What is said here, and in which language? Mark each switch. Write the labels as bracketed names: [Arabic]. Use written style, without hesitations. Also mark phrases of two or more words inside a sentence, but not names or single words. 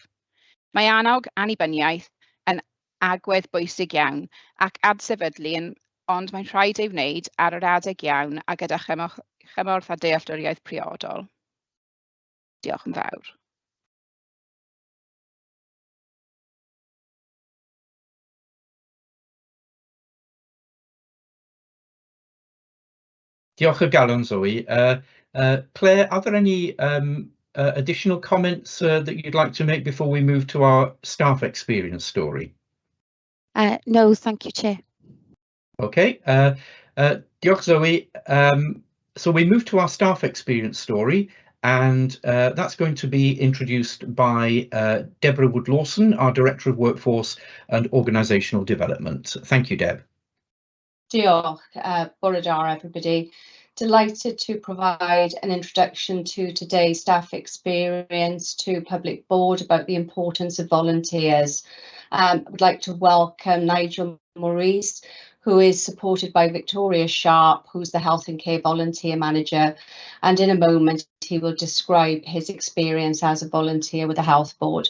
[Welsh] Mae annog annibyniaeth yn agwedd bwysig iawn ac adsefydlu ond mae'n rhaid ei wneud ar yr adeg iawn a gyda chymorth a dealltwriaeth priodol. Diolch yn fawr. Diolch o galon, Zoe. [English] Claire, are there any additional comments that you'd like to make before we move to our staff experience story? No, thank you, Chair. Okay, diolch, Zoe. So we move to our staff experience story, and that's going to be introduced by Deborah Wood-Lawson, our Director of Workforce and Organisational Development. Thank you, Deb. [Welsh] Diolch, bore da, [English] everybody. Delighted to provide an introduction to today's staff experience to public board about the importance of volunteers. I would like to welcome Nigel Maurice, who is supported by Victoria Sharp, who's the Health and Care Volunteer Manager, and in a moment he will describe his experience as a volunteer with the Health Board.